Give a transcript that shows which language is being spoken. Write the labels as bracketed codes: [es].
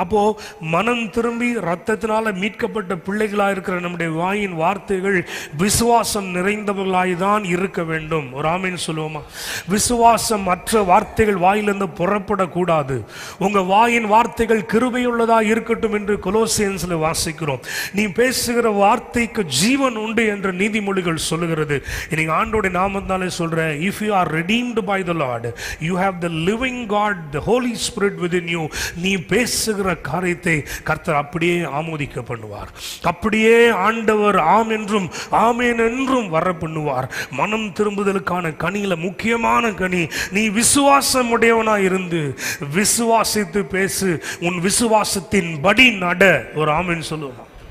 [ta] அப்போது மனம் திரும்பி ரத்தத்தினால் மீட்கப்பட்ட பிள்ளைகளாக இருக்கிற நம்முடைய வாயின் வார்த்தைகள் விசுவாசம் நிறைந்தவர்களாய் தான் இருக்க வேண்டும். ஒரு ஆமீன் சொல்லுவோமா? விசுவாசம் மற்ற வார்த்தைகள் வாயிலிருந்து புறப்படக்கூடாது. உங்க வாயின் வார்த்தைகள் கிருபையுள்ளதாக இருக்கட்டும் என்று கொலோசியன்ஸ்ல வாசிக்கிறோம். நீ பேசுகிற வார்த்தைக்கு ஜீவன் உண்டு என்று நீதிமொழிகள் சொல்லுகிறது. இன்னைக்கு ஆண்டோட நாமத்தாலே சொல்றேன், [en] if you are redeemed by the Lord, you have the living God, the Holy Spirit within you. [ta] நீ பேசுகிற காரியத்தை கர்த்தர் அப்படியே ஆமோதிக்க பண்ணுவார். அப்படியே ஆண்டவர் ஆம் என்றும் ஆமேன் என்றும் வர பண்ணுவார். மனம் திரும்புதலுக்கான கனியில முக்கியமான கனி, நீ விசுவாசம் உடையவனாய் இருந்து விசுவாசித்து பேசு, உன் விசுவாசத்தின் படி நட. ஒரு ஆமென் சொல்லுவான்.